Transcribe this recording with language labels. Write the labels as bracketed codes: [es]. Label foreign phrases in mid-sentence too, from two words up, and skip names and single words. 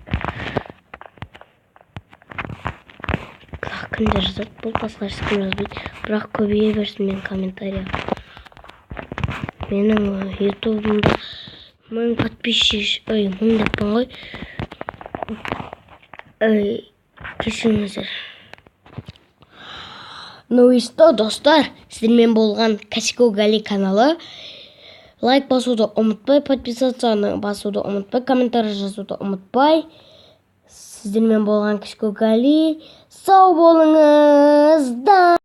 [kk] Кімдер жазады? Бұл басқа ешкім жазбайды. Бірақ көбейе берсін мен комментария. Менің ютубымда 1000 подписчик, 1000 деппін ғой. Кешіріңіздер. [ru] Ну и что, [kk] достар, сіздермен болған Качко Гали каналы. Лайк басуды ұмытпай, подписацияны басуды ұмытпай, комментарий жазуды ұмытпай. Сіздермен болған Качко Гали. Сау болыңыз.